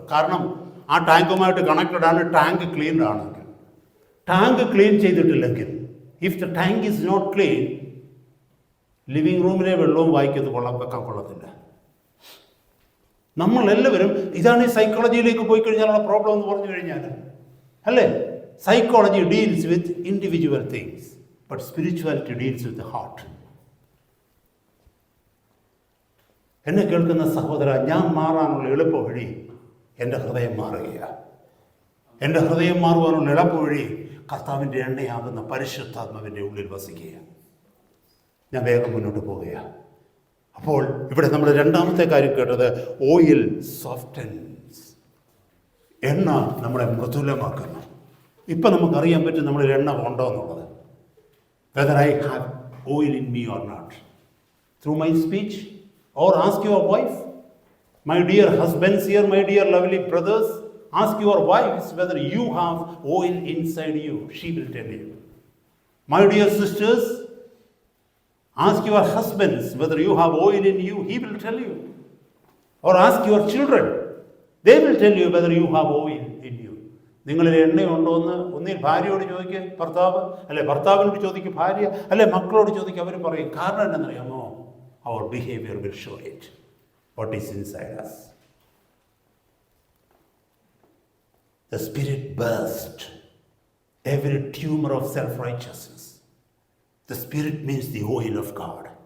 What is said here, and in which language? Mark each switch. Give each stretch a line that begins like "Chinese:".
Malayalam: കാരണം ആ ടാങ്കുമായിട്ട് കണക്റ്റഡ് ആണ്. ടാങ്ക് ക്ലീൻഡ് ആണെങ്കിൽ, ടാങ്ക് ക്ലീൻ ചെയ്തിട്ടില്ലെങ്കിൽ,
English: if the tank is not clean,
Malayalam: living റൂമിലെ വെള്ളവും വായിക്കത് വെക്കാൻ കൊള്ളത്തില്ല. നമ്മളെല്ലാവരും ഇതാണ് ഈ സൈക്കോളജിയിലേക്ക് പോയി കഴിഞ്ഞാലുള്ള പ്രോബ്ലം എന്ന് പറഞ്ഞു കഴിഞ്ഞാൽ, അല്ലേ?
English: Psychology deals with individual things, but spirituality deals with the heart.
Malayalam: എന്നെ കേൾക്കുന്ന സഹോദര, ഞാൻ മാറാനുള്ള എളുപ്പ വഴി എൻ്റെ ഹൃദയം മാറുകയാണ്. എൻ്റെ ഹൃദയം മാറുവാനുള്ള എളുപ്പ വഴി കർത്താവിൻ്റെ എണ്ണയാകുന്ന പരിശുദ്ധാത്മാവിൻ്റെ ഉള്ളിൽ വസിക്കുകയാണ്. ഞാൻ വേഗം മുന്നോട്ട് പോവുകയാണ്. അപ്പോൾ ഇവിടെ നമ്മൾ രണ്ടാമത്തെ കാര്യം കേട്ടത്,
English: Oil softens.
Malayalam: എണ്ണ നമ്മളെ മൃദുലമാക്കുന്നു. ഇപ്പം നമുക്കറിയാൻ പറ്റും നമ്മളിൽ എണ്ണ ഉണ്ടോ എന്നുള്ളത്.
English: Whether I have oil in me or not, through my speech or ask your wife. My dear husbands here, my dear lovely brothers, ask your wives whether you have oil inside you. She will tell you. My dear sisters, ask your husbands whether you have oil in you. He will tell you. Or ask your children. They will tell you whether you have oil in you.
Malayalam: നിങ്ങളിൽ എണ്ണയുണ്ടോ എന്ന് ഒന്നിൽ ഭാര്യയോട് ചോദിക്കുക ഭർത്താവ്, അല്ലെ ഭർത്താവിനോട് ചോദിക്കുക ഭാര്യ, അല്ലെ മക്കളോട് ചോദിക്കുക. അവർ പറയും. കാരണം എന്താണെന്നറിയാമോ?
English: Our behavior will show it. What is inside us. The Spirit burst every tumor of self-righteousness. The Spirit means the oil of God.